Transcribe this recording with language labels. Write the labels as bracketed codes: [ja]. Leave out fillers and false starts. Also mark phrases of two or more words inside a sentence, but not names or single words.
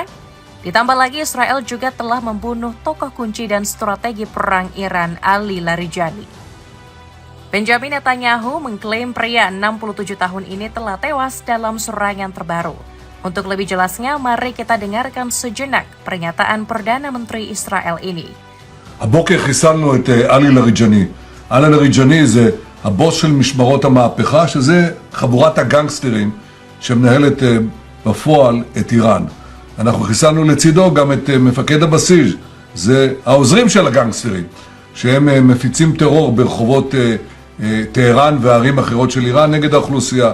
[id] Ditambah lagi Israel juga telah membunuh tokoh kunci dan strategi perang Iran Ali Larijani. Benjamin Netanyahu mengklaim pria 67 tahun ini telah tewas dalam serangan terbaru. Untuk lebih jelasnya, mari kita dengarkan sejenak pernyataan Perdana Menteri Israel ini. [he] הבוקר חיסלנו את עלי לריג'ני. עלי לריג'ני זה הבוס של משמרות המהפכה, שזה חבורת הגנגסטרים שמנהלת בפועל את איראן. אנחנו חיסלנו לצידו גם את מפקד הבסיס, זה העוזרים של הגנגסטרים, שהם מפיצים טרור ברחובות טהרן וערים אחרות של איראן נגד האוכלוסייה.